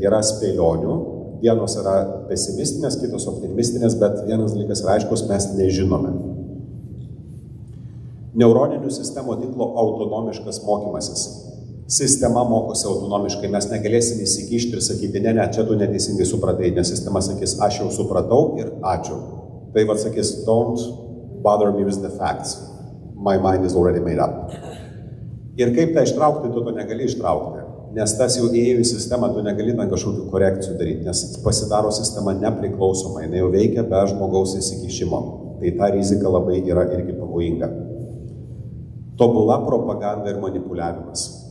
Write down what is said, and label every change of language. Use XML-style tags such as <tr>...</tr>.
<lt>Yra spėlionių, vienos yra pesimistinės, kitos optimistinės, bet vienas dalykas yra aiškus, mes nežinome. Neuroninių sistemų tinklo autonomiškas mokymasis. Sistema mokosi autonomiškai, mes negalėsime įsikišti ir sakyti, ne, čia tu neteisingai supratai, nes sistema sakys, aš jau supratau ir ačiū. Tai vad sakys,</lt> <en>don't bother me with the facts, my mind is already made up.</en> <lt>Ir kaip tą ištraukti, tu to negali ištraukti. Nes tas jau įėjo į sistemą, tu negali ten kažkokių korekcijų daryti, nes pasidaro sistema nepriklausomai, jinai jau veikia be žmogaus įsikišimo. Tai ta rizika labai yra irgi pavojinga. Tobula propaganda ir manipuliavimas.</lt>